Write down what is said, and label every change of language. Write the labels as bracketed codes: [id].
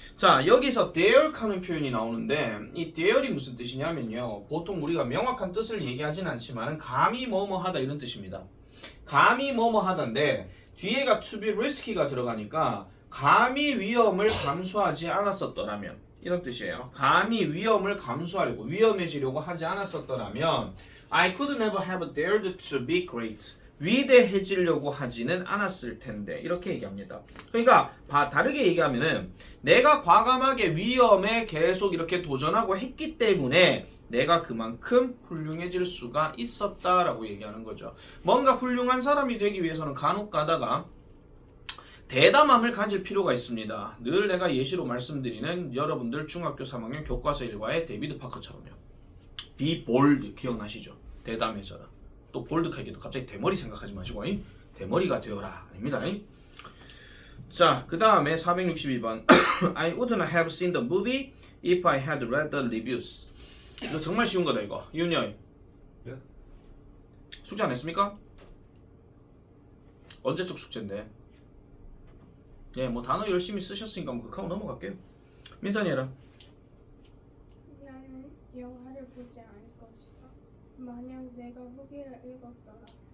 [ko] 자, 여기서 there 하는 표현이 나오는데 이 there이 무슨 뜻이냐면요. 보통 우리가 명확한 뜻을 얘기하진 않지만 감히 뭐뭐 하다 이런 뜻입니다. 감히 뭐뭐 하다인데 뒤에가 to be risky가 들어가니까 감히 위험을 감수하지 않았었더라면 이런 뜻이에요. 감히 위험을 감수하려고 위험해지려고 하지 않았었더라면 [en] I could never have dared to be great. [ko] 위대해지려고 하지는 않았을 텐데 이렇게 얘기합니다. 그러니까 다르게 얘기하면은 내가 과감하게 위험에 계속 이렇게 도전하고 했기 때문에 내가 그만큼 훌륭해질 수가 있었다라고 얘기하는 거죠. 뭔가 훌륭한 사람이 되기 위해서는 간혹 가다가 대담함을 가질 필요가 있습니다. 늘 내가 예시로 말씀드리는 여러분들 중학교 3학년 교과서 1과의 데이비드 파커처럼요. [en] Be bold [ko] 기억나시죠? 대담해져라. 또 볼드하게도 갑자기 대머리 생각하지 마시고 대머리가 되어라 아닙니다. 자, 그 다음에 462번 [en] I wouldn't have seen the movie if I had read the reviews. [ko] 이거 정말 쉬운 거다 이거. 이윤열 네? 숙제 안 했습니까? 언제적 숙제인데? 예, 뭐 단어 열심히 쓰셨으니까 뭐 그거 넘어갈게요. 민선이 해라. 나는 영화를 보지 않을 것이다. 만약 내가 후기를 읽었더라.